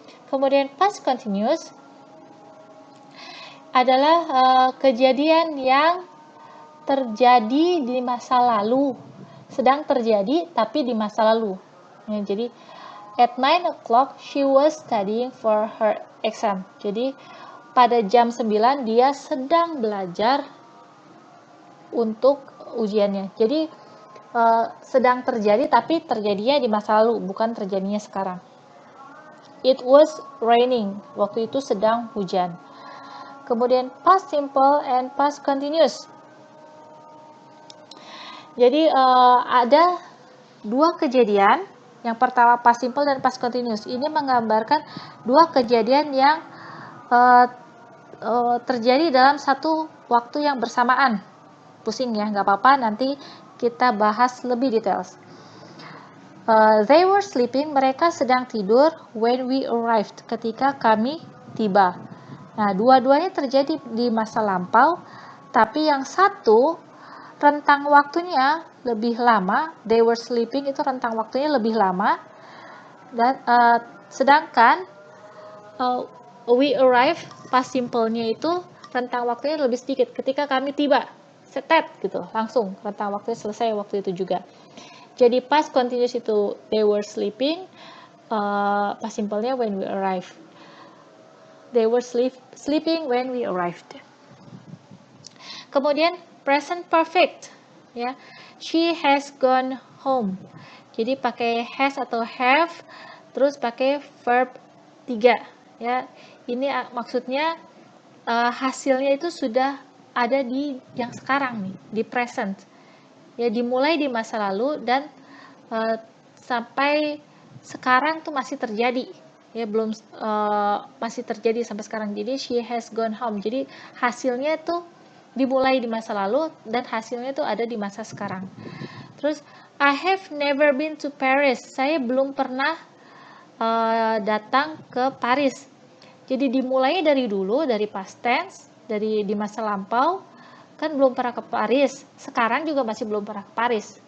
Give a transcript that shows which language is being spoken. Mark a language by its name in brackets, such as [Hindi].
[Indonesian] Kemudian past continuous adalah kejadian yang terjadi di masa lalu, sedang terjadi tapi di masa lalu. Ya, jadi [English] at 9 o'clock she was studying for her exam. [Indonesian] Jadi pada jam 9 dia sedang belajar untuk ujiannya. Jadi sedang terjadi tapi terjadinya di masa lalu, bukan terjadinya sekarang. [English] It was raining. [Indonesian] Waktu itu sedang hujan. Kemudian past simple and past continuous. Jadi ada dua kejadian. Yang pertama past simple dan past continuous. Ini menggambarkan dua kejadian yang terjadi dalam satu waktu yang bersamaan. Pusing ya, nggak apa-apa, nanti kita bahas lebih details. [English] They were sleeping, [Indonesian] mereka sedang tidur [English] when we arrived, [Indonesian] ketika kami tiba. Nah, dua-duanya terjadi di masa lampau, tapi yang satu rentang waktunya lebih lama. They were sleeping itu rentang waktunya lebih lama, dan sedangkan we arrive past simple-nya itu rentang waktunya lebih sedikit. Ketika kami tiba, setet gitu, langsung rentang waktunya selesai waktu itu juga. Jadi past continuous itu they were sleeping, past simple-nya when we arrived. [English] They were sleeping when we arrived. [Indonesian] Kemudian present perfect, ya. [English] She has gone home. [Indonesian] Jadi pakai has atau have, terus pakai verb 3, ya. Ini maksudnya hasilnya itu sudah ada di yang sekarang nih, di present. Ya, dimulai di masa lalu dan sampai sekarang tuh masih terjadi. Ya, belum masih terjadi sampai sekarang. Jadi [English] she has gone home. [Indonesian] Jadi hasilnya tuh dimulai di masa lalu dan hasilnya tuh ada di masa sekarang. [English] Terus I have never been to Paris. [Indonesian] Saya belum pernah datang ke Paris. Jadi dimulai dari dulu, dari past tense, dari di masa lampau, kan belum pernah ke Paris. Sekarang juga masih belum pernah ke Paris.